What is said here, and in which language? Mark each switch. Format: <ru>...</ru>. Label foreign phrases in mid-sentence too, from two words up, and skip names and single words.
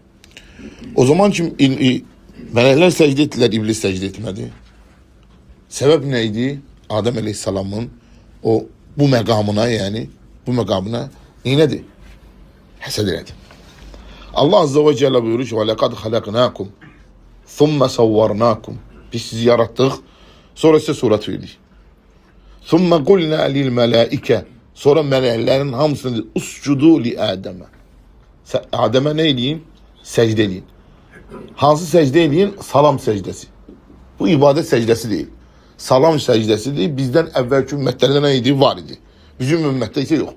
<az>O zaman ki, mələklər səcdə etdilər, iblis səcdə etmədi. Səbəb nə idi? Adəm əleyhissalamın bu məqamına neynədir? Həsəd elədi. Allah azza və cəllə buyurur ki,</az> <ar>وَلَقَدْ خَلَقْنَاكُمْ ثُمَّ سَوَّرْنَاكُمْ</ar> <az>Biz sizi yaratdıq, sonra sizə surat verdik.</az> <ar>ثُمَّ قُلْنَا لِلْمَلَائِكَ</ar> <az>Sonra mələklərin hamısını</az> <ar>اسجدوا لآدم.</ar> <az>Adəmə nə eləyin? Səcdə eləyin. Hansı səcdə eləyin? Salam səcdəsi. Bu ibadət səcdəsi deyil. Salam səcdəsidir. Bizdən əvvəlki ümmətlərdə nə idi? Var idi. Bizim ümmətdə isə yoxdur.</az>